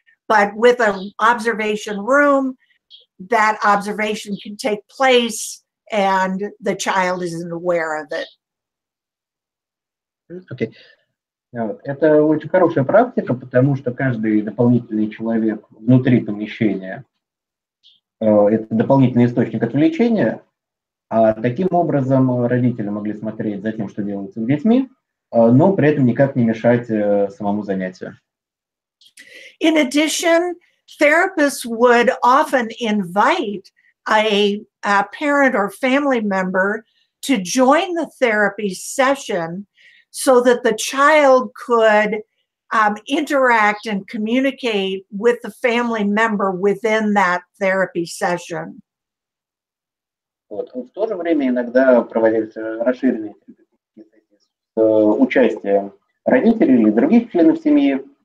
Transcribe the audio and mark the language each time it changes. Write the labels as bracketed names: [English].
[English] But with an observation room, that observation can take place and the child isn't aware of it. Okay. [Russian] Это очень хорошая практика, потому что каждый дополнительный человек внутри помещения – это дополнительный источник отвлечения, а таким образом родители могли смотреть за тем, что делается с детьми, но при этом никак не мешать самому занятию. [English] In addition, therapists would often invite a parent or family member to join the therapy session so that the child could interact and communicate with the family member within that therapy session. [Russian] Вот. В то же время иногда проводились расширенные сессии с участием родителей или других членов семьи.